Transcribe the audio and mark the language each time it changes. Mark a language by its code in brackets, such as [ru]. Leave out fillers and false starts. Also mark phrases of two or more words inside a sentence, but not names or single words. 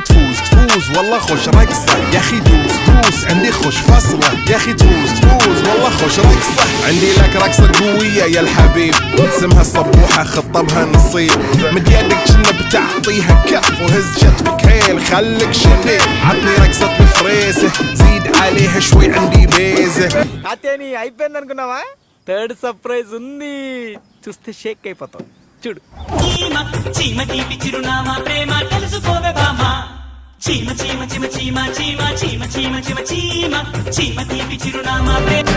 [ar] تفوز والله خوش رقصة يا اخي دوس عندي خوش فصلة يا اخي تفوز والله خوش رقصة. عندي لك رقصة قوية يا الحبيب اسمها الصبوحة خطبها نصيب مد يدك كنا بتعطيها كف وهز شتفك حيل خليك شبيب عطني رقصة بفريسة زيد عليها شوي عندي بيزة. [te] అతేని అయిపోయింది అనుకున్నావా? [en] third surprise [te] ఉంది చూస్తే షేక్ అయిపోతావు చూడు. చీమ తీపి చిరునామా ప్రేమ తెలుసుకోవే బామా చీమ చీమ చీమ చీమ చీమ చీమ చీమ చీమ చీమ చీమ తీపి చిరునామా ప్రేమ.